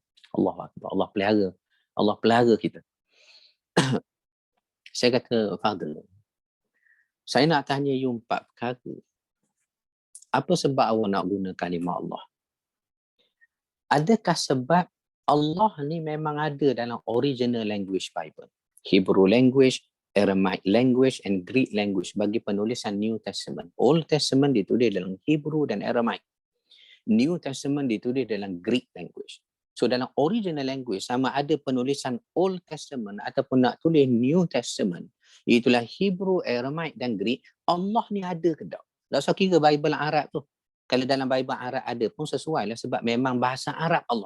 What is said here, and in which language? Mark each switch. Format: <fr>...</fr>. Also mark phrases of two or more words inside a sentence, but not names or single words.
<ar>الله أكبر.</ar> <ms>Allah pelihara kita. Saya kata, Father, saya nak tanya you 4 perkara. Apa sebab awak nak guna kalimah Allah? Adakah sebab Allah ni memang ada dalam</ms> <en>original language</en> <ms>Bible?</ms> <en>Hebrew language, Aramaic language and Greek language</en> <ms>bagi penulisan</ms> <en>New Testament.</en> <ms>Old Testament ditulis dalam Hebrew dan Aramaic. New Testament ditulis dalam</ms> <en>Greek language.</en> <ms>So dalam</ms> <en>original language,</en> <ms>sama ada penulisan Old Testament ataupun nak tulis New Testament, itulah Hebrew, Aramaic dan Greek, Allah ni ada ke tak? Tak usah kira Bible Arab tu. Kalau dalam Bible Arab ada pun sesuai lah, sebab memang bahasa Arab Allah.</ms>